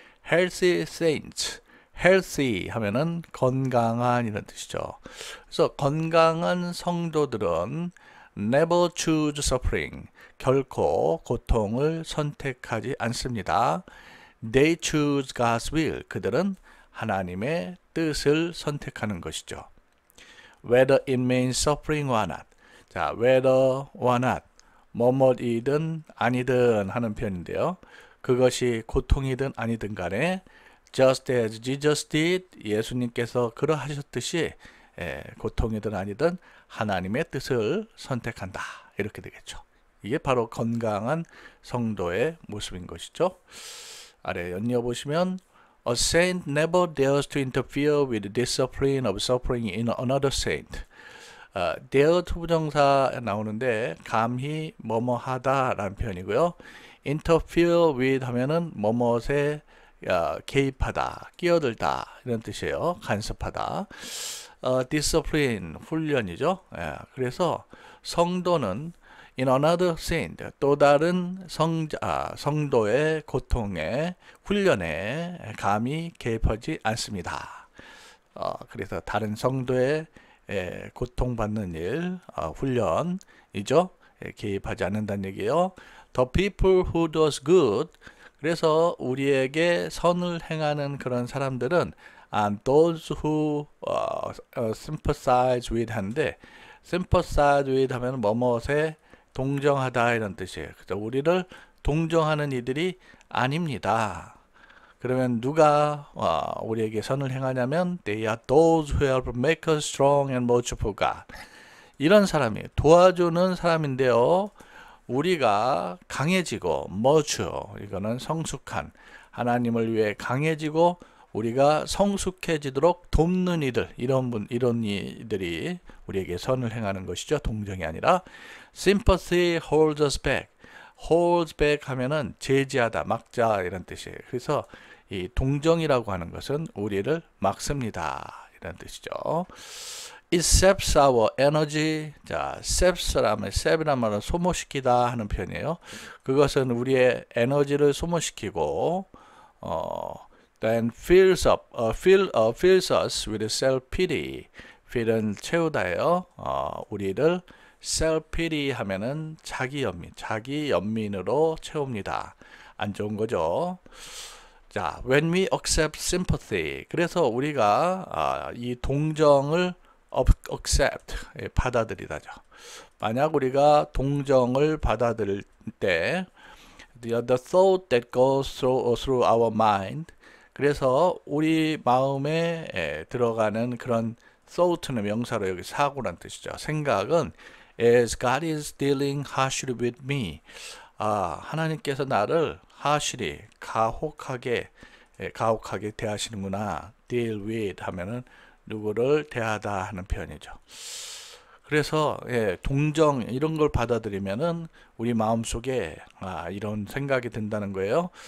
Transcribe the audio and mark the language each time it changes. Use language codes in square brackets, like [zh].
[en] Healthy saints, [ko] healthy 하면은 건강한 이런 뜻이죠. 그래서 건강한 성도들은 [en] never choose suffering, [ko] 결코 고통을 선택하지 않습니다. [en] They choose God's will. [ko] 그들은 하나님의 뜻을 선택하는 것이죠. [en] Whether it means suffering or not. 자, whether or not. [ko] 뭐뭐이든 아니든 하는 표현인데요. 그것이 고통이든 아니든 간에 [en] just as Jesus did. [ko] 예수님께서 그러하셨듯이 고통이든 아니든 하나님의 뜻을 선택한다. 이렇게 되겠죠. 이게 바로 건강한 성도의 모습인 것이죠. 아래 연이어보시면 [en] A saint never dares to interfere with the discipline of suffering in another saint. [ko] dare to 부정사 나오는데 감히 뭐뭐하다 라는 표현이고요. interfere with 하면은 뭐뭇에 개입하다, 끼어들다 이런 뜻이에요. 간섭하다. discipline 훈련이죠. 그래서 성도는 [en] in another saint [ko] 또 다른 성도의 고통에 훈련에 감히 개입하지 않습니다. 그래서 다른 성도의 고통받는 일 훈련이죠. 개입하지 않는다는 얘기예요. [en] The people who does good. [ko] 그래서 우리에게 선을 행하는 그런 사람들은 [en] and those who sympathize with [ko] 하는데 sympathize with 하면 뭐뭇에 동정하다 이런 뜻이에요. 그래서 우리를 동정하는 이들이 아닙니다. 그러면 누가 우리에게 선을 행하냐면 [en] they are those who help make us strong and much for God. [ko] 이런 사람이 도와주는 사람인데요. 우리가 강해지고 much 이거는 성숙한 하나님을 위해 강해지고 우리가 성숙해지도록 돕는 이들 이런 이들이 우리에게 선을 행하는 것이죠. 동정이 아니라 [en] sympathy holds us back. [ko] holds back 하면은 제지하다, 막자 이런 뜻이에요. 그래서 이 동정이라고 하는 것은 우리를 막습니다. 이런 뜻이죠. [en] It saps our energy. [ko] 자, saps라면 sap이란 말은 소모시키다 하는 표현이에요. 그것은 우리의 에너지를 소모시키고 [en] then fills us with self-pity. [ko] fill은 채우다예요. 우리를 self-pity 하면은 자기 연민으로 채웁니다. 안 좋은 거죠. 자, [en] when we accept sympathy. [ko] 그래서 우리가 이 동정을 accept, 받아들이다죠. 만약 우리가 동정을 받아들일 때 [en] the thought that goes through our mind. [ko] 그래서 우리 마음에 들어가는 그런 thought는 명사로 여기 사고란 뜻이죠. 생각은 [en] as God is dealing harshly with me. [ko] 하나님께서 나를 harshly, 가혹하게 대하시는구나. deal with 하면은 누구를 대하다 하는 표현이죠. 그래서 동정 이런 걸 받아들이면은 우리 마음속에 이런 생각이 든다는 거예요.